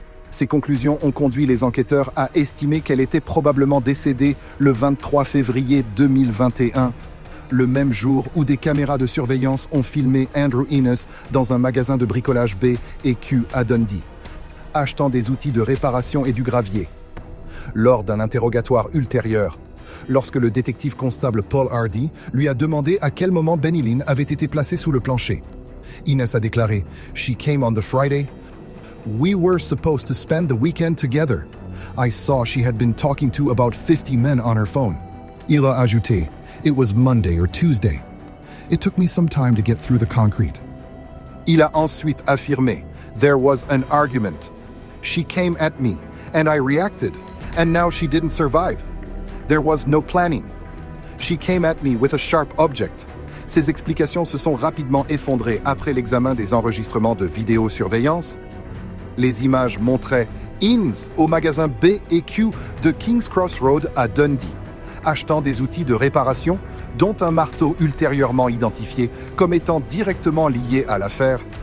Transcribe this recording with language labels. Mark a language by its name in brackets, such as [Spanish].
[French] Ces conclusions ont conduit les enquêteurs à estimer qu'elle était probablement décédée le 23 février 2021, le même jour où des caméras de surveillance ont filmé Andrew Innes dans un magasin de bricolage B&Q à Dundee, achetant des outils de réparation et du gravier. Lors d'un interrogatoire ultérieur, lorsque le détective constable Paul Hardy lui a demandé à quel moment Benny Lynn avait été placé sous le plancher, Innes a déclaré « [English] She came on the Friday. We were supposed to spend the weekend together. I saw she had been talking to about 50 men on her phone. » [French] Il a ajouté [English] « It was Monday or Tuesday. It took me some time to get through the concrete. » [French] Il a ensuite affirmé [English] « There was an argument. She came at me, and I reacted, and now she didn't survive. There was no planning. She came at me with a sharp object. [French] » Ces explications se sont rapidement effondrées après l'examen des enregistrements de vidéosurveillance. Les images montraient Innes au magasin B&Q de King's Cross Road à Dundee, achetant des outils de réparation, dont un marteau ultérieurement identifié comme étant directement lié à l'affaire.